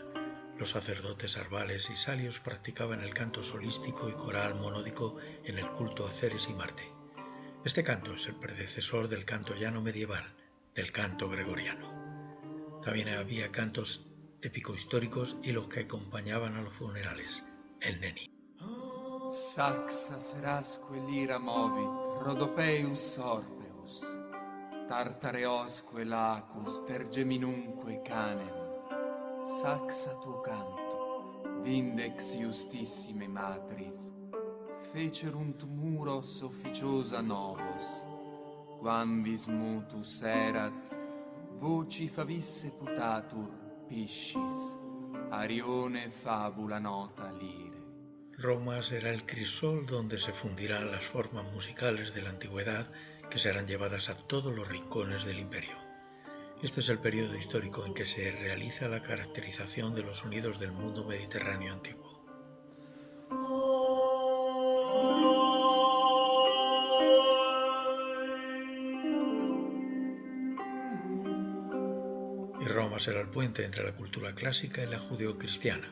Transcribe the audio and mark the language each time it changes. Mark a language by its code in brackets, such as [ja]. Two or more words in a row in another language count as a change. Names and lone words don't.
[es] Los sacerdotes arbales y salios practicaban el canto solístico y coral monódico en el culto a Ceres y Marte. Este canto es el predecesor del canto llano medieval, del canto gregoriano. También había cantos épico-históricos y los que acompañaban a los funerales, el neni. [la] Saxa ferasque lira movit, Rhodopeus orbeus, Tartareosque lacus, tergeminunque canem, Saxa tuo canto, vindex justissime matris, fecerunt muros officiosa novos, quam vis mutus erat, voci favisse putatur, piscis, Arione fabula nota lire. [es] Roma será el crisol donde se fundirán las formas musicales de la antigüedad que serán llevadas a todos los rincones del imperio. Este es el periodo histórico en que se realiza la caracterización de los sonidos del mundo mediterráneo antiguo. Y Roma será el puente entre la cultura clásica y la judeocristiana.